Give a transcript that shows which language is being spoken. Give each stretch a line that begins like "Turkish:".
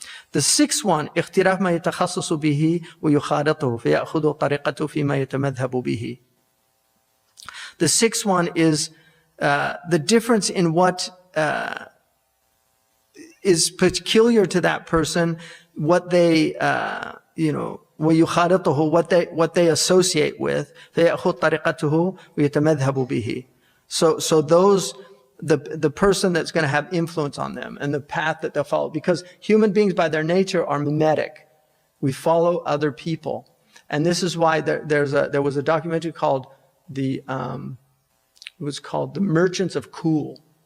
English: The sixth one,
Arabic: اختلاف ما يتخصص به ويخالطه فيأخذ طريقته فيما يتمذهب به.
English: The sixth one is the difference in what is peculiar to that person, what they, ويخالطه, what they associate with.
Arabic: فيأخذ طريقته ويتمذهب به.
English: So those, the person that's going to have influence on them and the path that they'll follow, because human beings by their nature are mimetic. We follow other people, and this is why there was a documentary called it was called The Merchants of Cool.